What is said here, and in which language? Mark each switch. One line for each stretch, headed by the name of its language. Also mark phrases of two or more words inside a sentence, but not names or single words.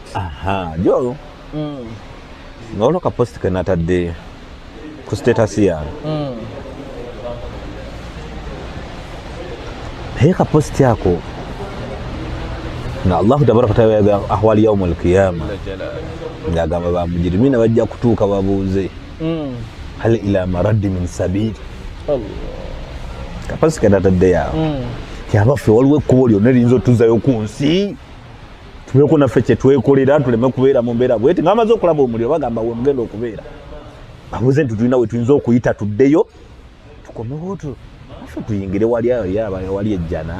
Ganda: jo nga waliwo ka post ke natadde ku status yange naye ka post ako nga
Arabic: الله تبارك وتعالى
Ganda: ahwali
Arabic: يوم القيامة
Ganda: ng'agamba bamujirimina bajja kutuuka babuuze
Arabic: هل إلى مرد من سبيل.
Ganda: Ka post ke natadde yawe kyabaffe waliwo ekkubo lyonna liyinza otuzayo ku nsi tubeko naffe kyetwekolera tuleme kubeera mu mbeera bweti nga bamaze okulaba omuliro bagamba we mugenda okubeera babuze nti tulina we tuyinza okuyita tuddeyo tukomewo affe tuyingire wali ejjana